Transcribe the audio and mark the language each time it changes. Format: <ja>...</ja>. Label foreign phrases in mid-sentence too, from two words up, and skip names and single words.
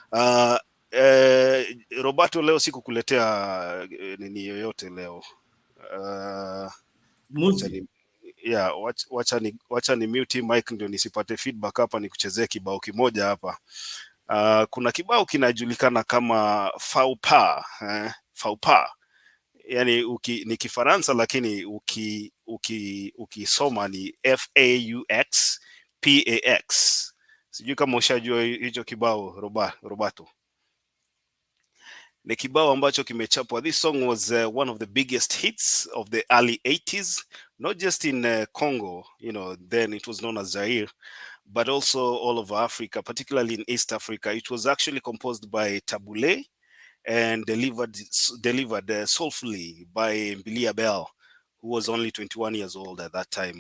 <sw>Roberto, leo sikukuletea nini yoyote leo. Wacha ni</sw> <en>mute mic</en> <sw>ndio nisipate feedback hapa, nikuchezee kibao kimoja hapa. Kuna kibao kinajulikana kama</sw> <fr>faux pas, faux pas.</fr> <sw>Yani ni Kifaransa, lakini ukisoma ni</sw> <fr>FAUX PAX.</fr> <sw>Sijui kama ushajua hicho kibao Roberto. Ni kibao ambacho kimechapwa.</sw> <en>This song was one of the biggest hits of the early 80s, not just in Congo, then it was known as Zaire, but also all over Africa, particularly in East Africa. It was actually composed by Tabule and delivered soulfully by Mbilia Bel, who was only 21 years old at that time.</en>